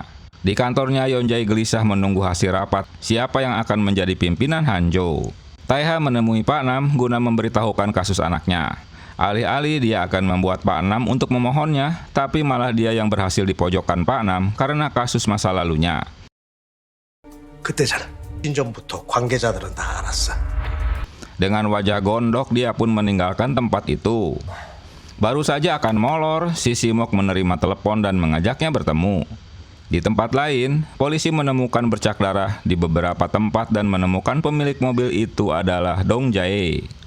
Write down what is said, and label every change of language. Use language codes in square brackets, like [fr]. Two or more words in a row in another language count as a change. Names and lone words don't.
[id] Di kantornya, Yeon-jae gelisah menunggu hasil rapat siapa yang akan menjadi pimpinan Hanjo. Tae-ha menemui Pak Nam guna memberitahukan kasus anaknya. Alih-alih dia akan membuat Pak Nam untuk memohonnya, tapi malah dia yang berhasil dipojokkan Pak Nam karena kasus masa lalunya. [ko] 그때잖아. 신전부터 관계자들은 다 알았어. [id] Dengan wajah gondok, dia pun meninggalkan tempat itu. Baru saja akan molor, si Simok menerima telepon dan mengajaknya bertemu. Di tempat lain, polisi menemukan bercak darah di beberapa tempat dan menemukan pemilik mobil itu adalah Dong-jae.